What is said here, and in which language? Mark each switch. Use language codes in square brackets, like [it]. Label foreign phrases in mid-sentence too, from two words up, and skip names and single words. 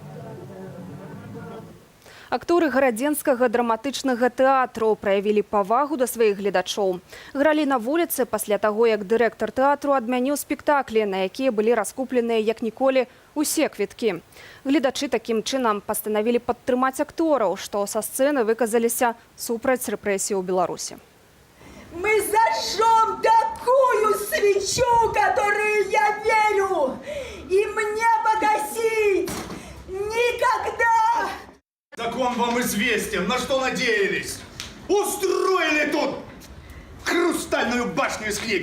[be] Акторы гарадзенскага драматычнага тэатру праявілі павагу да сваіх гледачоў. Гралі на вуліцы пасля таго, як дырэктар тэатру адмяніў спектаклі, на якія былі раскупленыя як ніколі усе квіткі. Гледачы такім чынам пастанавілі падтрымаць актораў, што са сцэны выказаліся супраць рэпрэсій у Беларусі. [ru] Мы зажжем такую свечу, которую я верю, и мне погасить никогда! Закон вам известен, на что надеялись? Устроили тут хрустальную башню из книг.